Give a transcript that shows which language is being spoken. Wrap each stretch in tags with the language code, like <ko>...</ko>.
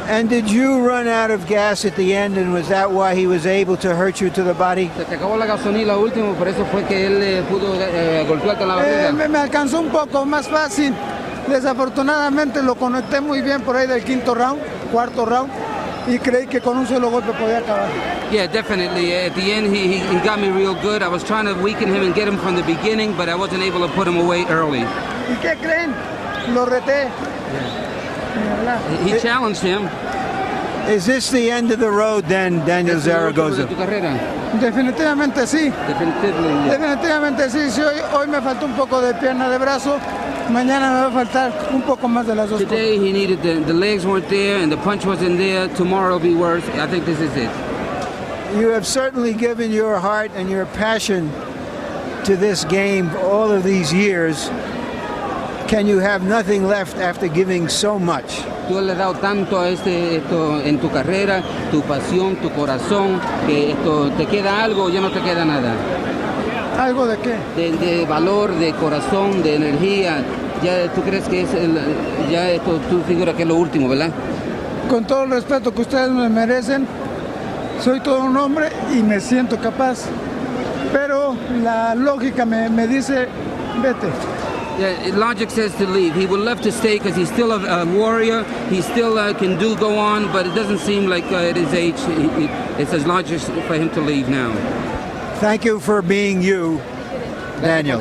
<en>And did you run out of gas at the end, and was that why he was able to hurt you to the body?</en> <es>Se te acabó la gasolina último, por eso fue que él pudo golpearte en la barriga. Me alcanzó un poco más fácil. Desafortunadamente lo conecté muy bien por ahí del cuarto round, y creí que con un solo golpe podía acabar.</es> <en>Yeah, definitely. At the end, he got me real good. I was trying to weaken him and get him from the beginning, but I wasn't able to put him away early.</en> <es>¿Y qué creen? Lo reté.</es> <en>He challenged him. Is this the end of the road then, Daniel Zaragoza?</en> <es>Definitivamente sí.</es> <en>Definitively.</en> <es>Definitivamente sí. Si hoy me faltó un poco de pierna de brazo, mañana me va a faltar un poco más de las dos.</es> <en>Today he needed the legs weren't there and the punch wasn't there. Tomorrow will be worse. I think this is it. You have certainly given your heart and your passion to this game all of these years. Can you have nothing left after giving so much?</en> <es>tú le has dado tanto a esto en tu carrera, tu pasión, tu corazón, que esto te queda algo o ya no te queda nada. ¿Algo de qué? De valor, de corazón, de energía. Ya tú crees que es ya esto, tú figuras que es lo último, ¿verdad? Con todo el respeto que ustedes me merecen, soy todo un hombre y me siento capaz. Pero la lógica me dice, vete.</es> <en>Yeah, logic says to leave. He would love to stay because he's still a warrior. He still can go on, but it doesn't seem like at his age, it says logic for him to leave now. Thank you for being you, Daniel.</en>